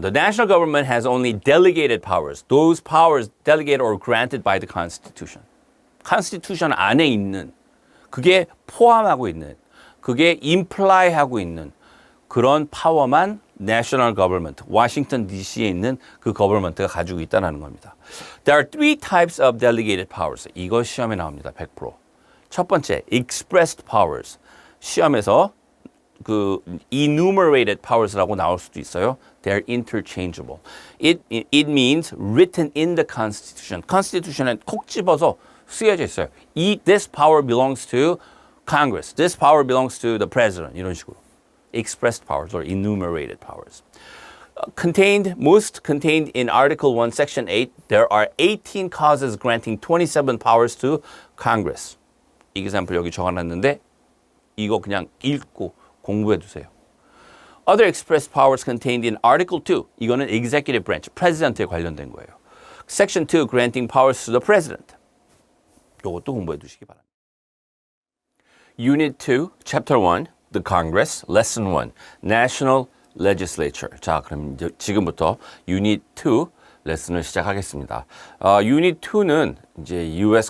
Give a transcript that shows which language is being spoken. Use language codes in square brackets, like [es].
[en] The national government has only delegated powers. Those powers delegated or granted by the Constitution. [ko] Constitution 안에 있는, 그게 포함하고 있는, 그게 imply하고 있는 그런 파워만 national government, 워싱턴 DC에 있는 그 government가 가지고 있다는 겁니다. [en] There are three types of delegated powers. [ko] 이거 시험에 나옵니다. 100%. 첫 번째, expressed powers. 시험에서 enumerated powers라고 나올 수도 있어요. [en] They're interchangeable. It means written in the Constitution. [ko] Constitution에 콕 집어서 쓰여져 있어요. [en] This power belongs to Congress. This power belongs to the President. [ko] 이런 식으로. [en] Expressed powers or enumerated powers. Most contained in Article 1, Section 8, there are 18 causes granting 27 powers to Congress. [ko] example 여기 적어놨는데 이거 그냥 읽고 공부해 두세요. [en] Other expressed powers contained in Article 2, [ko] 이거는 executive branch, president에 관련된 거예요. [en] Section 2, granting powers to the president. [ko] 이것도 공부해 두시기 바랍니다. [en] Unit 2, Chapter 1, The Congress, Lesson 1, National Legislature. [ko] 자, 그럼 이제 지금부터 Unit 2 레슨을 시작하겠습니다. Unit 2는 이제 U.S.